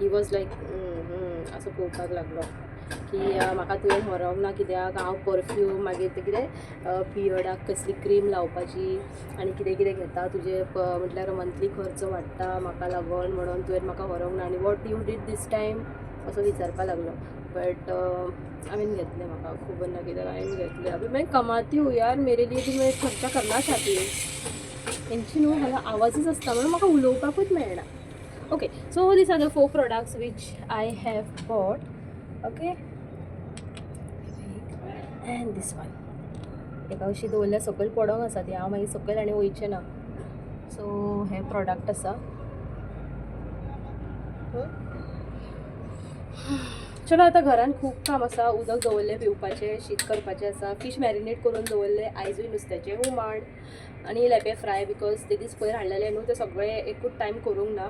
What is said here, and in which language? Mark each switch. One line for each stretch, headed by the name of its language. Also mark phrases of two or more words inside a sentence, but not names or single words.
English: he was like
Konkani: असो पळोवपाक लागलो की म्हाका तुवें व्हरोंक ना कित्याक हांव परफ्यूम, मागीर तें कितें पियर्डाक कसली क्रीम लावपाची आनी कितें कितें घेता, तुजें म्हटल्यार मंथली खर्च वाडटा म्हाका लागून म्हणून तुवें म्हाका व्हरोंक ना. आनी
English: what you did this time,
Konkani: असं विचारपा लागलो. बट हांवें घेतलें, म्हाका खबर ना कित्याक हांवें घेतलें.
Hindi: अभी मैं कमाती हूँ यार, मेरे लिए भी मैं खर्चा करना चाहती हूँ.
Konkani: तेंची न्हू हांगा आवाजूच आसता म्हणून म्हाका उलोवपाकूच मेळना.
English: okay, so this are the 4 products which I have bought. Okay, and this one.
Konkani: एका अशी दवरल्या सकयल पडोंग आसा ती, हांव मागीर सकयल आनी वयचें ना. सो हे प्रोडक्ट आसा. चलो, आतां घरान खूब काम आसा. उदक दवरलें पिवपाचें, शीत करपाचें आसा, फीश मॅरिनेट करून दवरलें, आयजूय नुस्त्याचें हुमण आनी लेपे फ्राय, बिकॉज ते दीस पयर हाडलेले न्हू, ते सगळे एकूच टायम करूंक ना.